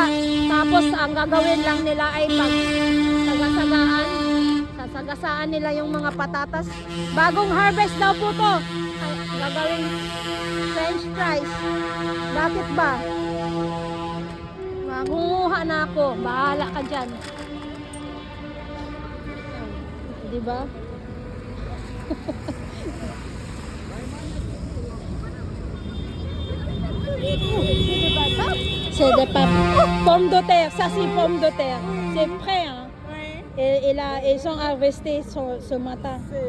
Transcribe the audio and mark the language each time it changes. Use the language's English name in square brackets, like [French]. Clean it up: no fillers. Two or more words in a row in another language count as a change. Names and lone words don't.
[Filipino] Tapos, ang gagawin lang nila ay sasagasaan nila yung mga patatas. Bagong harvest daw po to. Ay, gagawin [English] French fries. [Filipino] Bakit ba? Mangunguha na ako. Bahala ka dyan. Diba? [French] C'est des pommes de terre. Ça, c'est pommes de terre. C'est prêt, hein? Et ils sont harvestés ce matin.